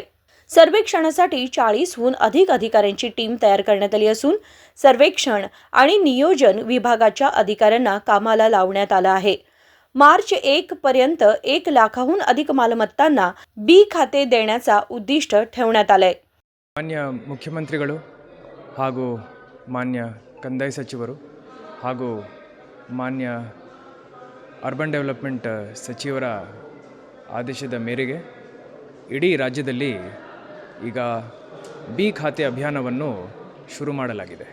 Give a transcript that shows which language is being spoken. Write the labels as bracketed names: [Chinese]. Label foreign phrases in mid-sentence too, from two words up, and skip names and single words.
[Marathi] सर्वेक्षणासाठी 40हून अधिक अधिकाऱ्यांची टीम तयार करण्यात आली असून सर्वेक्षण आणि नियोजन विभागाच्या अधिकाऱ्यांना कामाला लावण्यात आलं आहे. मार्च 1 पर्यंत 1 लाखाहून अधिक मालमत्तांना बी खाते देण्याचा उद्दिष्ट ठेवण्यात आलंय. [Kannada] ಮಾನ್ಯ ಮುಖ್ಯಮಂತ್ರಿಗಳು ಹಾಗೂ ಮಾನ್ಯ ಕಂದಾಯ ಸಚಿವರು ಹಾಗೂ ಮಾನ್ಯ [English] urban development [Kannada] ಸಚಿವರ ಆದೇಶದ ಮೇರೆಗೆ ಇಡೀ ರಾಜ್ಯದಲ್ಲಿ ಈಗ ಬಿ ಖಾತೆ ಅಭಿಯಾನವನ್ನು ಶುರು ಮಾಡಲಾಗಿದೆ.